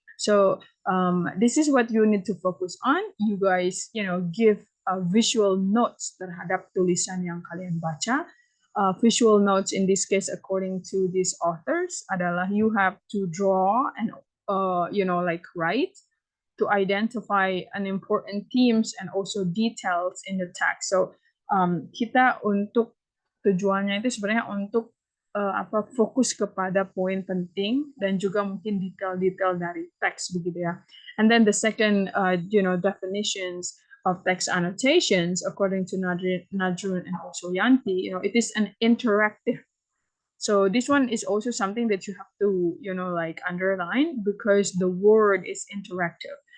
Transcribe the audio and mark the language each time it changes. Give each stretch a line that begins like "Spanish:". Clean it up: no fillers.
English: So this is what you need to focus on. You guys, give visual notes
Indonesian: terhadap tulisan yang kalian baca.
English: Visual notes in this case, according to these authors,
Indonesian: adalah
English: you have to draw and write to identify an important themes and also details in the text.
Indonesian: So kita untuk tujuannya itu sebenarnya untuk fokus kepada poin penting dan juga mungkin detail-detail dari teks begitu ya.
English: And then the second definitions of text annotations, according to Najrun and also Yanti, it is an interactive. So this one is also something that you have to, underline, because the word is interactive.